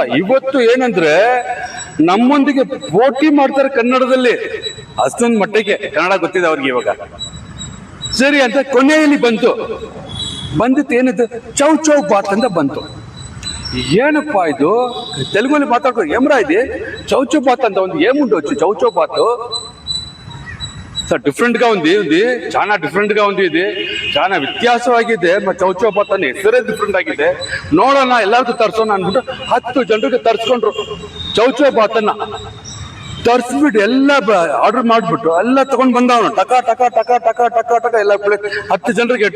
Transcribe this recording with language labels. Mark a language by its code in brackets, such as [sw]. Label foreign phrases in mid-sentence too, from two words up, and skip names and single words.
[kn] ಇವತ್ತು ಏನಂದ್ರೆ ನಮ್ಮೊಂದಿಗೆ ಪೋಟಿ ಮಾಡ್ತಾರೆ ಕನ್ನಡದಲ್ಲಿ, ಅಷ್ಟೊಂದು ಮಟ್ಟಿಗೆ ಕನ್ನಡ ಗೊತ್ತಿದೆ ಅವ್ರಿಗೆ ಇವಾಗ. ಸರಿ ಅಂತ ಕೊನೆಯಲ್ಲಿ ಬಂದಿತ್ತು ಏನಿದೆ, ಚೌ ಬಾತ್ ಅಂತ ಬಂತು. ಏನಪ್ಪಾ ಇದು, ತೆಲುಗಲ್ಲಿ ಮಾತಾಡ್ಕೊ ಏಮ್ರಾ ಇದೆ ಚೌ ಬಾತ್ ಅಂತ ಒಂದು [te] ఏముండొచ్చు చౌ బాత్. సార్ డిఫరెంట్ గా ఉంది, చాలా ಡಿಫ್ರೆಂಟ್ గా ఉంది, ఇది చాలా ವ್ಯತ್ಯಾಸವಾಗಿದೆ. [kn] ಚೌ ಬಾತ್ ಅನ್ನೋ ಹೆಸರೇ ಡಿಫ್ರೆಂಟ್ ಆಗಿದೆ. ನೋಡೋಣ, ಎಲ್ಲರಿಗೂ ತರ್ಸೋಣ ಅಂದ್ಬಿಟ್ಟು 10 ಜನರಿಗೆ ತರ್ಸ್ಕೊಂಡ್ರು ಚೌ ಬಾತ್ ಅನ್ನ. ತರ್ಸ್ಬಿಟ್ಟು ಎಲ್ಲ ಆರ್ಡರ್ ಮಾಡ್ಬಿಟ್ಟು ಎಲ್ಲ ತಗೊಂಡ್ ಬಂದವನು, ಟಕ ಟಕ ಟಕ ಟಕ ಟಕ ಟಕ ಎಲ್ಲ 10 ಜನರಿಗೆ ಇಟ್ಟ.